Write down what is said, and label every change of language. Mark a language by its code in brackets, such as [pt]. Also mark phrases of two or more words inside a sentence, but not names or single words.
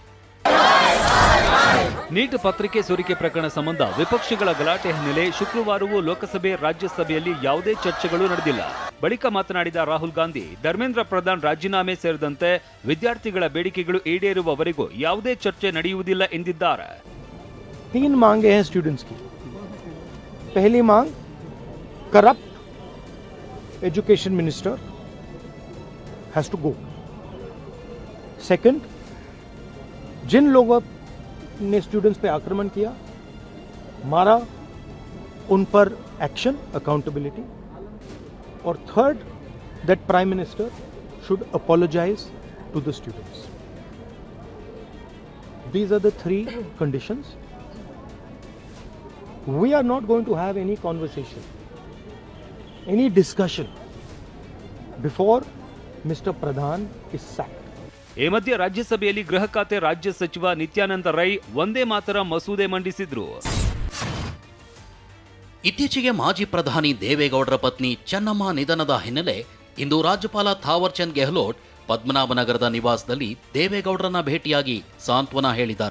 [kn] ನೀಟ್ ಪತ್ರಿಕೆ ಸೋರಿಕೆ ಪ್ರಕರಣ ಸಂಬಂಧ ವಿಪಕ್ಷಗಳ ಗಲಾಟೆ ಹಿನ್ನೆಲೆ ಶುಕ್ರವಾರವೂ ಲೋಕಸಭೆ ರಾಜ್ಯಸಭೆಯಲ್ಲಿ ಯಾವುದೇ ಚರ್ಚೆಗಳು ನಡೆದಿಲ್ಲ. ಬಳಿಕ ಮಾತನಾಡಿದ ರಾಹುಲ್ ಗಾಂಧಿ, ಧರ್ಮೇಂದ್ರ ಪ್ರಧಾನ್ ರಾಜೀನಾಮೆ ಸೇರಿದಂತೆ ವಿದ್ಯಾರ್ಥಿಗಳ ಬೇಡಿಕೆಗಳು ಈಡೇರುವವರೆಗೂ ಯಾವುದೇ ಚರ್ಚೆ ನಡೆಯುವುದಿಲ್ಲ ಎಂದಿದ್ದಾರೆ. [hi] 3 मांगे हैं स्टूडेंट्स की. पहली मांग, [en] corrupt education minister has to go. [hi] सेकंड, जिन लोगों ने स्टूडेंट्स पे आक्रमण किया, मारा, उन पर [en] action, accountability. [hi] और थर्ड, [en] that prime minister should apologize to the students. These are the 3 conditions. We are not going to have any conversation, any discussion before Mr. Pradhan is sacked. [kn] ಈ ಮಧ್ಯೆ ರಾಜ್ಯಸಭೆಯಲ್ಲಿ ಗೃಹ ಖಾತೆ ರಾಜ್ಯ ಸಚಿವ ನಿತ್ಯಾನಂದ ರೈ ವಂದೇ ಮಾತರಂ ಮಸೂದೆ ಮಂಡಿಸಿದ್ರು. ಇತ್ತೀಚೆಗೆ ಮಾಜಿ ಪ್ರಧಾನಿ ದೇವೇಗೌಡರ ಪತ್ನಿ ಚೆನ್ನಮ್ಮ ನಿಧನದ ಹಿನ್ನೆಲೆ ಇಂದು ರಾಜ್ಯಪಾಲ ಥಾವರ್ ಚಂದ್ ಗೆಹ್ಲೋಟ್ ಪದ್ಮನಾಭನಗರದ ನಿವಾಸದಲ್ಲಿ ದೇವೇಗೌಡರನ್ನ ಭೇಟಿಯಾಗಿ ಸಾಂತ್ವನ ಹೇಳಿದ್ದಾರೆ.